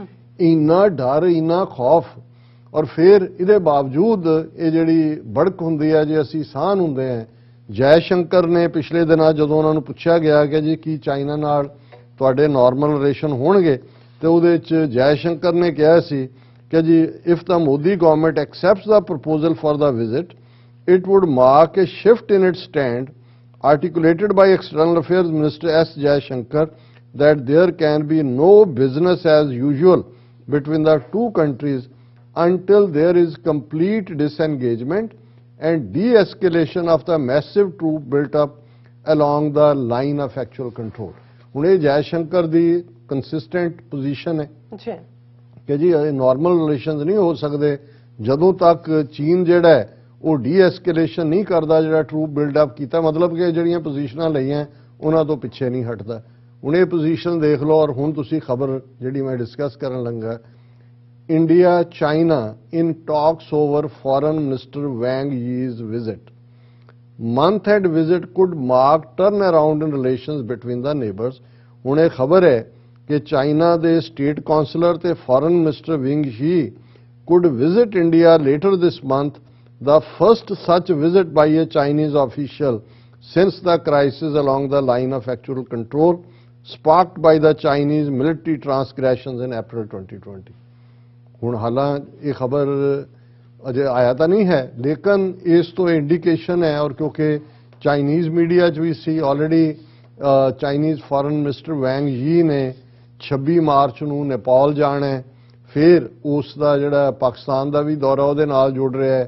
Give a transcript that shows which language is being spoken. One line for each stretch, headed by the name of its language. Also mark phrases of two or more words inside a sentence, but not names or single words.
Punjabi: ਇੰਨਾ ਡਰ, ਇੰਨਾ ਖੌਫ, ਔਰ ਫਿਰ ਇਹਦੇ ਬਾਵਜੂਦ ਇਹ ਜਿਹੜੀ ਬੜਕ ਹੁੰਦੀ ਹੈ ਜੇ ਅਸੀਂ ਸਾਨ ਹੁੰਦੇ ਹਾਂ। ਜੈ ਸ਼ੰਕਰ ਨੇ ਪਿਛਲੇ ਦਿਨਾਂ ਜਦੋਂ ਉਹਨਾਂ ਨੂੰ ਪੁੱਛਿਆ ਗਿਆ ਕਿ ਜੀ ਕੀ ਚਾਈਨਾ ਨਾਲ ਤੁਹਾਡੇ
English: normal relation
Punjabi: ਹੋਣਗੇ, ਤੇ ਉਹਦੇ 'ਚ ਜੈ ਸ਼ੰਕਰ ਨੇ ਕਿਹਾ ਸੀ ਕਿ ਜੀ
English: if the Modi government accepts the proposal for the visit it would mark a shift in its stand articulated by External Affairs Minister S. Jaishankar that there can be no business as usual between the two countries until there is complete disengagement and de-escalation of the massive troop built up along the line of actual control.
Punjabi: ਹੁਣ ਇਹ ਜੈਸ਼ੰਕਰ ਦੀ
English: consistent position
Punjabi: ਹੈ ਕਿ ਜੀ
English: normal relations
Punjabi: ਨਹੀਂ ਹੋ ਸਕਦੇ ਜਦੋਂ ਤੱਕ ਚੀਨ ਜਿਹੜਾ ਹੈ ਉਹ ਡੀ-ਐਸਕੇਲੇਸ਼ਨ ਨਹੀਂ ਕਰਦਾ, ਜਿਹੜਾ
English: troop buildup
Punjabi: ਕੀਤਾ, ਮਤਲਬ ਕਿ ਜਿਹੜੀਆਂ ਪੋਜੀਸ਼ਨਾਂ ਲਈਆਂ ਉਹਨਾਂ ਤੋਂ ਪਿੱਛੇ ਨਹੀਂ ਹਟਦਾ। ਹੁਣ ਇਹ ਪੋਜੀਸ਼ਨ ਦੇਖ ਲਓ। ਔਰ ਹੁਣ ਤੁਸੀਂ ਖਬਰ ਜਿਹੜੀ ਮੈਂ ਡਿਸਕਸ ਕਰਨ ਲੱਗਾ,
English: India China in talks over Foreign Minister Wang Yi's visit. month end visit could mark turn around in relations between the neighbors।
Punjabi: ਹੁਣ ਇਹ ਖਬਰ ਹੈ ਕਿ ਚਾਈਨਾ ਦੇ
English: state counsellor ਤੇ Foreign Minister Wang Yi could visit India later this month, the first such visit by a Chinese official since the crisis along the line of actual control sparked by the Chinese military transgressions in April 2020।
Punjabi: ਹੁਣ ਹਾਲਾਂ ਇਹ ਖਬਰ ਅਜੇ ਆਇਆ ਤਾਂ ਨਹੀਂ ਹੈ, ਲੇਕਿਨ ਇਸ ਤੋਂ ਇੰਡੀਕੇਸ਼ਨ ਹੈ। ਔਰ ਕਿਉਂਕਿ
English: Chinese media
Punjabi: 'ਚ ਵੀ ਸੀ ਆਲਰੇਡੀ,
English: Chinese foreign minister
Punjabi: ਵੈਂਗ ਯੀ ਨੇ 26 ਮਾਰਚ ਨੂੰ ਨੇਪਾਲ ਜਾਣਾ ਹੈ, ਫਿਰ ਉਸ ਦਾ ਜਿਹੜਾ ਪਾਕਿਸਤਾਨ ਦਾ ਵੀ ਦੌਰਾ ਉਹਦੇ ਨਾਲ ਜੁੜ ਰਿਹਾ ਹੈ।